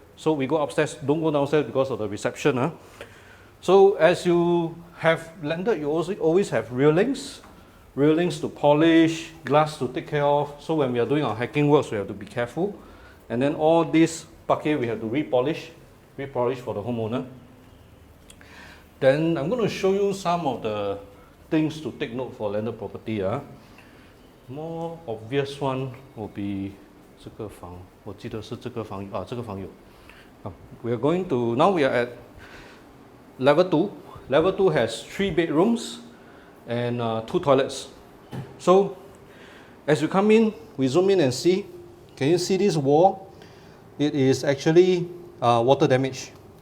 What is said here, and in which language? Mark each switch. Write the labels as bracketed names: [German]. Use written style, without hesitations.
[English] So we go upstairs, don't go downstairs because of the reception. So as you have landed, you also always have railings to polish, glass to take care of. So when we are doing our hacking works, we have to be careful. And then all this bucket we have to repolish for the homeowner. Then I'm going to show you some of the things to take note for landed property. More obvious one will be [Chinese] 这个房，我记得是这个房啊，这个房有。 [English] We are going to, now we are at level 2. Level 2 has 3 bedrooms and 2 toilets. So as you come in, we zoom in and see. Can you see this wall? It is actually water damage.